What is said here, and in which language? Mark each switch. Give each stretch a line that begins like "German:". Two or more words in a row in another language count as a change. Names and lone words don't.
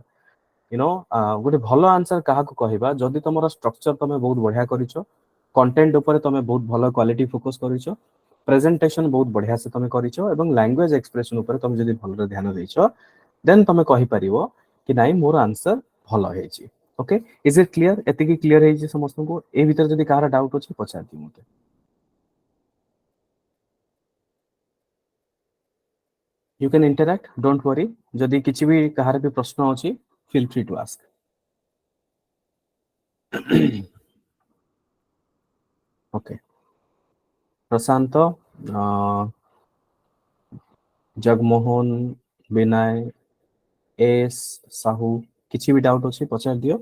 Odia: ଗୋଟେ ଭଲ ଆନ୍ସର କାହାକୁ କହିବା, ଯଦି ତମର ଷ୍ଟ୍ରକ୍ଚର ତମେ ବହୁତ ବଢିଆ କରିଛ, କଣ୍ଟେଣ୍ଟ ଉପରେ ତମେ ବହୁତ ଭଲ
English: quality focus
Odia: କରିଛ, ପ୍ରେଜେଣ୍ଟେସନ ବହୁତ ବଢିଆ ସେ ତମେ କରିଛ, ଏବଂ
English: language expression
Odia: ଉପରେ ତମେ ଯଦି ଭଲରେ ଧ୍ୟାନ ଦେଇଛ, ଦେନ୍ ତମେ କହିପାରିବ କି ନାଇଁ ମୋର ଆନ୍ସର ଭଲ ହେଇଛି।
English: okay, is it clear?
Odia: ଏତିକି କ୍ଲିୟର ହେଇଛି ସମସ୍ତଙ୍କୁ? ଏ ଭିତରେ ଯଦି କାହାର ଡାଉଟ୍ ଅଛି ପଚାରିଦିଅ ମତେ।
English: You can interact, don't worry.
Odia: ଯଦି କିଛି ବି କାହାର ବି ପ୍ରଶ୍ନ ଅଛି,
English: feel free to ask.
Odia: ଓକେ, ପ୍ରଶାନ୍ତ, ଜଗମୋହନ, ବିନୟ, ଏସ୍, ସାହୁ, କିଛି ବି ଡାଉଟ୍ ଅଛି ପଚାରି ଦିଅ।